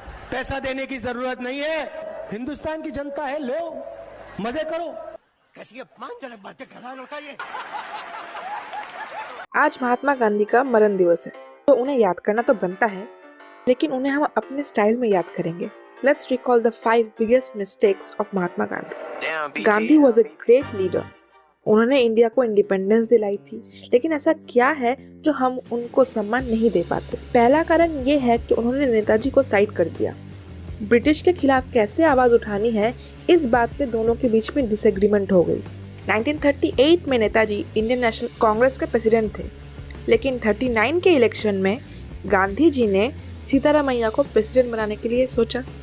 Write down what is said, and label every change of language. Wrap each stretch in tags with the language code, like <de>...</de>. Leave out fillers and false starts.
<hi>पैसा देने की जरूरत नहीं है, हिंदुस्तान की जनता है, लो मजे करो। कैसी अपमानजनक बातें कर रहा होता ये। आज महात्मा गांधी का मरण दिवस है, तो उन्हें याद करना तो बनता है, लेकिन उन्हें हम अपने स्टाइल में याद करेंगे।</hi> <en>Let's recall the 5 biggest mistakes of Mahatma Gandhi. Gandhi was a great leader।</en> <hi>उन्होंने इंडिया को इंडिपेंडेंस दिलाई थी, लेकिन ऐसा क्या है जो हम उनको सम्मान नहीं दे पाते? पहला कारण ये है कि उन्होंने नेताजी को साइड कर दिया। ब्रिटिश के खिलाफ कैसे आवाज उठानी है, इस बात पे दोनों के बीच में डिसएग्रीमेंट हो गई। 1938 में नेताजी इंडियन नेशनल कांग्रेस के प्रेसिडेंट थे, लेकिन 39 के इलेक्शन में गांधी जी ने सीतारामैया को प्रेसिडेंट बनाने के लिए सोचा।</hi>